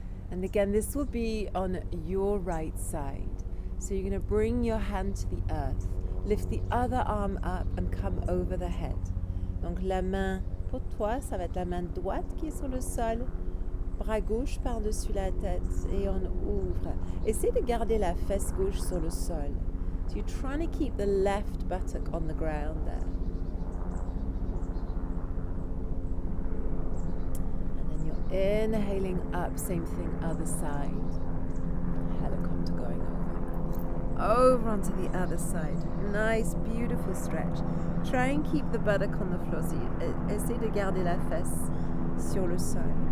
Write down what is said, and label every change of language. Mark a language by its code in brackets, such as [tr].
[en] And again, this will be on your right side. So you're going to bring your hand to the earth. Lift the other arm up and come over the head. [fr] Donc la main pour toi, ça va être la main droite qui est sur le sol. Bras gauche par-dessus la tête et on ouvre. Essaye de garder la fesse gauche sur le sol. [en] So you're trying to keep the left buttock on the ground there. Inhaling up, same thing, other side. Helicopter going over onto the other side. Nice, beautiful stretch. Try and keep the buttock on the floor. [fr] So essaye de garder la fesse sur le sol.